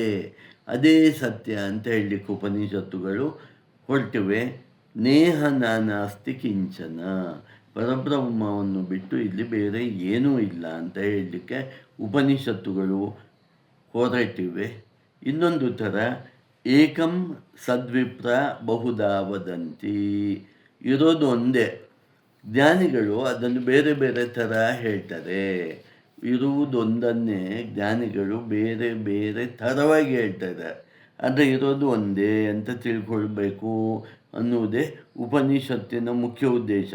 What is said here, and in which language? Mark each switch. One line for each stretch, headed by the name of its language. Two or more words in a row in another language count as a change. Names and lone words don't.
Kannada: ಅದೇ ಸತ್ಯ ಅಂತ ಹೇಳಲಿಕ್ಕೆ ಉಪನಿಷತ್ತುಗಳು ಹೊರಟಿವೆ.
Sanskrit: ನೇಹ ನಾನಾಸ್ತಿ ಕಿಂಚನ,
Kannada: ಪರಬ್ರಹ್ಮವನ್ನು ಬಿಟ್ಟು ಇಲ್ಲಿ ಬೇರೆ ಏನೂ ಇಲ್ಲ ಅಂತ ಹೇಳಲಿಕ್ಕೆ ಉಪನಿಷತ್ತುಗಳು ಹೊರಟಿವೆ. ಇನ್ನೊಂದು ಥರ,
Sanskrit: ಏಕಂ ಸದ್ವಿಪ್ರ ಬಹುಧಾ ವದಂತಿ,
Kannada: ಇರೋದು ಒಂದೇ. ಜ್ಞಾನಿಗಳು ಅದನ್ನು ಬೇರೆ ಬೇರೆ ಥರ ಹೇಳ್ತಾರೆ. ಇರುವುದೊಂದನ್ನೇ ಜ್ಞಾನಿಗಳು ಬೇರೆ ಬೇರೆ ಥರವಾಗಿ ಹೇಳ್ತಾರೆ. ಆದರೆ ಇರೋದು ಒಂದೇ ಅಂತ ತಿಳ್ಕೊಳ್ಬೇಕು ಅನ್ನುವುದೇ ಉಪನಿಷತ್ತಿನ ಮುಖ್ಯ ಉದ್ದೇಶ.